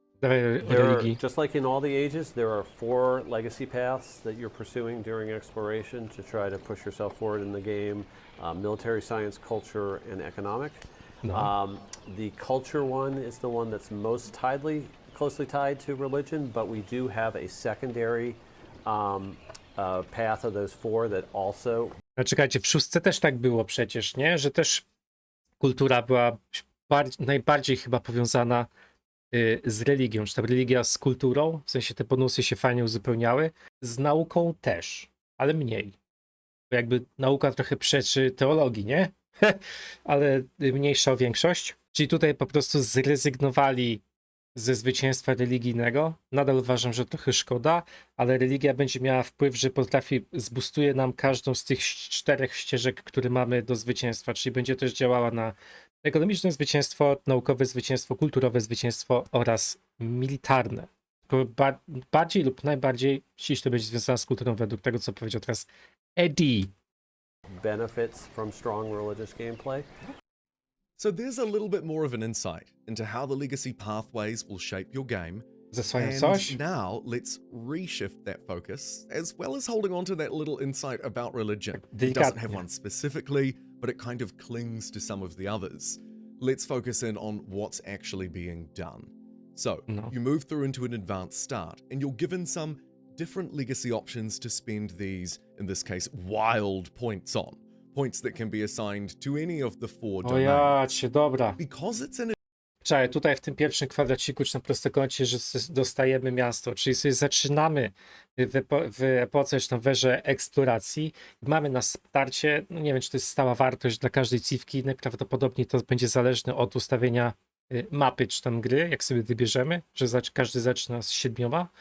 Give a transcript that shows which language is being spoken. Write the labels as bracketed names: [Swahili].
[English] Just like in all the ages, there are 4 legacy paths that you're pursuing during exploration to try to push yourself forward in the game. Military, science, culture, and economic. The culture one is the one that's most closely tied to religion, but we do have a secondary path of those 4 that also... [Polish] No czekajcie, w 6 też tak było przecież, nie? Że też kultura była najbardziej chyba powiązana z religią, czy ta religia z kulturą, w sensie te bonusy się fajnie uzupełniały, z nauką też, ale mniej. Bo jakby nauka trochę przeczy teologii, nie? Ale mniejsza o większość. Czyli tutaj po prostu zrezygnowali ze zwycięstwa religijnego. Nadal uważam, że trochę szkoda, ale religia będzie miała wpływ, że zbustuje nam każdą z tych 4 ścieżek, które mamy do zwycięstwa, czyli będzie też działała na ekonomiczne zwycięstwo, naukowe zwycięstwo, kulturowe zwycięstwo oraz militarne. Bardziej lub najbardziej ściśle będzie związane z kulturą według tego, co powiedział teraz Eddie. [English] Benefits from strong religious gameplay. So there's a little bit more of an insight into how the legacy pathways will shape your game. And now let's reshift that focus, as well as holding on to that little insight about religion. It doesn't have one specifically, but it kind of clings to some of the others. Let's focus in on what's actually being done. So, you move through into an advanced start, and you're given some different legacy options to spend these, in this case, wild points on. Points that can be assigned to any of the 4 domains. Because it's an... [Polish] Czekaj, tutaj w tym pierwszym kwadraciku, czy na prostokącie, że dostajemy miasto, czyli sobie zaczynamy w epoce, czy tam w erze eksploracji i mamy na starcie, no nie wiem, czy to jest stała wartość dla każdej civki, najprawdopodobniej to będzie zależne od ustawienia mapy, czy tam gry, jak sobie wybierzemy, że każdy zaczyna z 7.